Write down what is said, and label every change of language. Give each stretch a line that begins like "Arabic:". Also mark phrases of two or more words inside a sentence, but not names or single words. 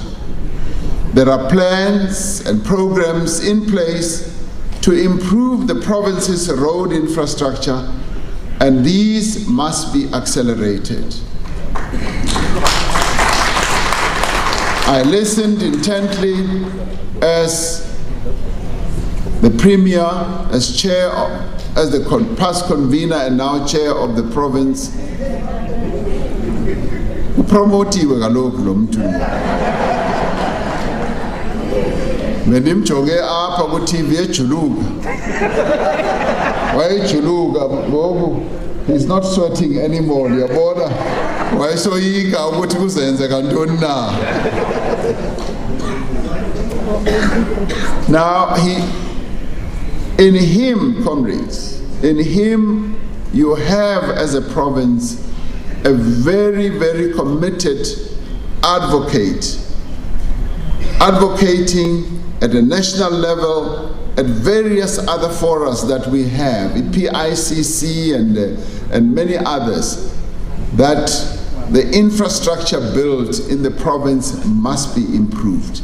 English: There are plans and programs in place to improve the province's road infrastructure, and these must be accelerated. I listened intently as the Premier, as the past convener and now chair of the province,
Xhosa: upromotiwe kaloku lo mntu. Benimjonge apha ku TV ejuluka. Wayejuluka ngoku
English: he's not sweating anymore,
Xhosa: yabona. Wayesoyika ukuthi kuzenzeka ntoni na.
English: Now in him, comrades, in him you have as a province a very, very committed advocate, advocating at a national level, at various other forums that we have, in PICC and many others, that the infrastructure built in the province must be improved.